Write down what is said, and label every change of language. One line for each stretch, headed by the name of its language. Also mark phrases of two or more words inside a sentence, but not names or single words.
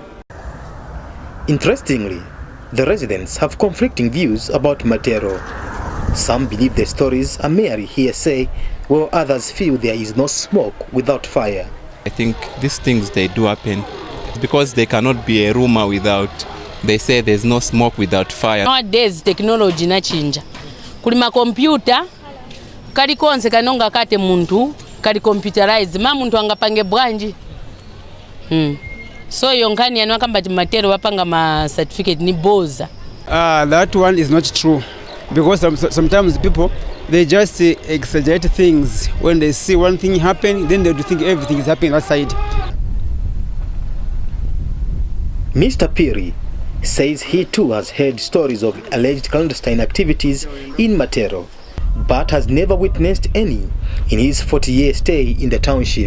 English: Interestingly, the residents have conflicting views about Matero. Some believe the stories are merely hearsay, while others feel there is no smoke without fire. I think these things, they do happen because they cannot be a rumor without, they say there's no smoke without fire. Nowadays technology
Nyanja: na chinja. Kulima computer, kali konse kanonga kate muntu, kali computerized, ma muntu angapange bwanji. So yonkani yanwa kamba Matero wapanga ma certificate ni boza.
English: That one is not true, because sometimes people, they just exaggerate things. When they see one thing happen, then they think everything is happening outside. Mr. Piri says he too has heard stories of alleged clandestine activities in Matero, but has never witnessed any in his 40-year stay in the township.